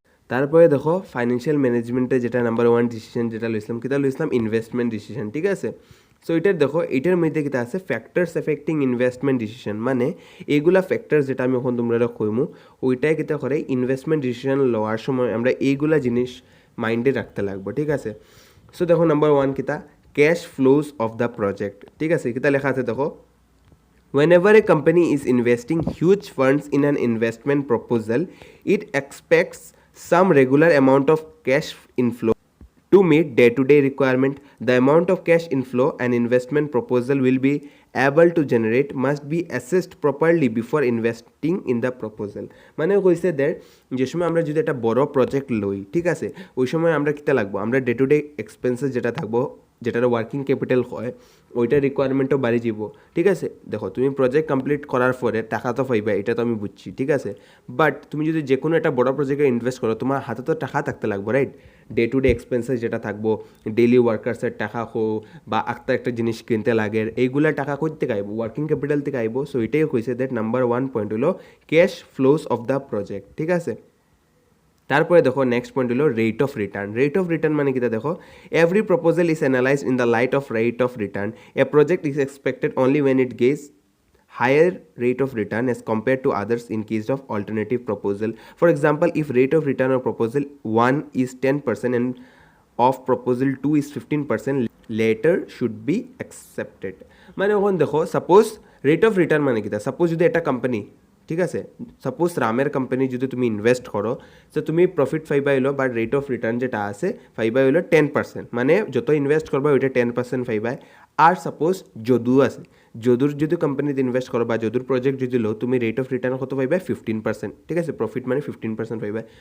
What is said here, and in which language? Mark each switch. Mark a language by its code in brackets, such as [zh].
[bn] তারপরে দেখো ফাইন্যান্সিয়াল ম্যানেজমেন্টে যেটা নাম্বার 1 ডিসিশন যেটা লইছিলাম কিতা লইছিলাম ইনভেস্টমেন্ট ডিসিশন ঠিক আছে সো এটার দেখো এটার মধ্যে কিতা আছে ফ্যাক্টরস এফেক্টিং ইনভেস্টমেন্ট ডিসিশন মানে এইগুলা ফ্যাক্টরস যেটা আমি এখন তোমরা কইমু ওইটাই কিতা করে ইনভেস্টমেন্ট ডিসিশন লওয়ার সময় আমরা এইগুলা জিনিস মাইন্ডে রাখতে লাগবো ঠিক আছে সো দেখো নাম্বার 1 কিতা [en] cash flows of the project [bn] ঠিক আছে কিতা লেখা আছে দেখো [en] whenever a company is investing huge funds in an investment proposal it expects some regular amount of cash inflow to meet day-to-day requirement. The amount of cash inflow an investment proposal will be able to generate must be assessed properly before investing in the proposal. [bn] মানে কইছে that যে সময় আমরা যদি একটা বড় project লই ঠিক আছে ওই সময় আমরা কিতা লাগবো আমরা ডে টু ডে এক্সপেন্সেস যেটা থাকবো যেটার ওয়ার্কিং ক্যাপিটাল হয় ওইটার রিকোয়ারমেন্টও বাড়ি যাব ঠিক আছে দেখো তুমি প্রজেক্ট কমপ্লিট করার পরে টাকা তো পাইবা এটা তো আমি বুঝছি ঠিক আছে বাট তুমি যদি যে কোনো একটা বড় প্রজেক্টে ইনভেস্ট করো তোমার হাতে তো টাকা থাকতে লাগবে right day to day expenses যেটা থাকবো ডেইলি ওয়ার্কার্সের টাকা হোক বা একটা জিনিস কিনতে লাগে এইগুলা টাকা কই থেকে আইব ওয়ার্কিং ক্যাপিটাল থেকে আইব সো এটাই কইছে দ্যাট নাম্বার 1 পয়েন্ট হলো [en] cash flows of the project [bn] ঠিক আছে তারপরে দেখো নেক্সট পয়েন্ট হলো রেট অফ রিটার্ন মানে কিটা দেখো [en] Every proposal is analysed in the light of rate of return a project is expected only when it gets higher rate of return as compared to others in case of alternative proposal. For example, if rate of return of proposal 1 is 10% and of proposal 2 is 15%, later should be accepted. [bn] মানে এখন দেখো suppose rate of return মানে কিতা suppose যদি একটা company ঠিক আছে suppose রামের কোম্পানি যদি তুমি ইনভেস্ট করো তো তুমি প্রফিট পাইবা হইলো বাট রেট অফ রিটার্ন যেটা আছে পাইবা হইলো 10%, মানে যত ইনভেস্ট করবা ওইটা 10% পাইবা। আর সাপোজ যদু আছে, যদুর যদি কোম্পানিতে ইনভেস্ট করো বা যদুর প্রজেক্ট যদি লো তুমি রেট অফ রিটার্ন কত পাইবা 15%, ঠিক আছে প্রফিট মানে 15% পাইবা।